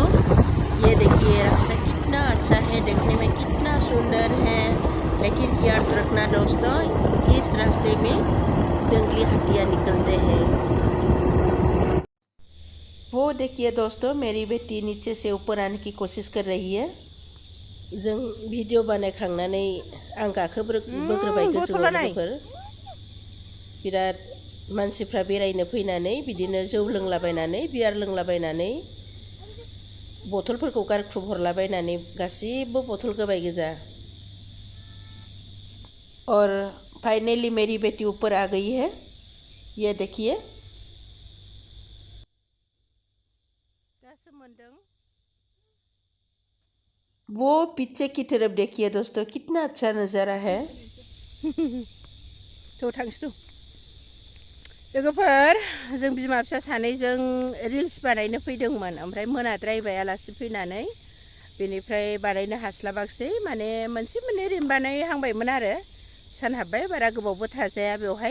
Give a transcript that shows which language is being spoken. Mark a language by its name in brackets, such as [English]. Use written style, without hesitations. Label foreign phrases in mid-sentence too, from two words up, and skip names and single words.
[Hindi] ये देखिए रास्ता कितना अच्छा है, देखने में कितना सुंदर है। लेकिन याद रखना दोस्तों, इस रास्ते में जंगली हाथियाँ निकलते हैं। वो देखिए दोस्तों, मेरी बेटी नीचे से ऊपर आने की कोशिश कर रही है। [Bodo] जों वीडियो बानायखांनानै आं बोग्रोबाय गोजौआव लोगोफोर। बिराद मानसिफ्रा बेरायनो फैनानै बिदिनो जौ लोंलाबायनानै बियार लोंलाबायनानै बथलफोरखौ गारख्रुब हरलाबायनानै गासिबो बथल गोबाय गोजा। [Hindi] और फाइनली मेरी बेटी ऊपर आ गई है, ये देखिए। वो पीछे की तरफ देखिए दोस्तों, कितना अच्छा नज़ारा है। [Bodo] तो थांसै लोगोफोर, जों बिमा फिसा सानैजों रिल्स बानायनो फैदोंमोन। ओमफ्राय मोनाद्रायबाय आलासि फैनानै, बेनिफ्राय बानायनो हास्लाबाखिसै। माने मोनसे मोननै ओरैनो बानायहांबायमोन आरो सान हाबबाय, बारा गोबावबो थाजाया बेवहाय।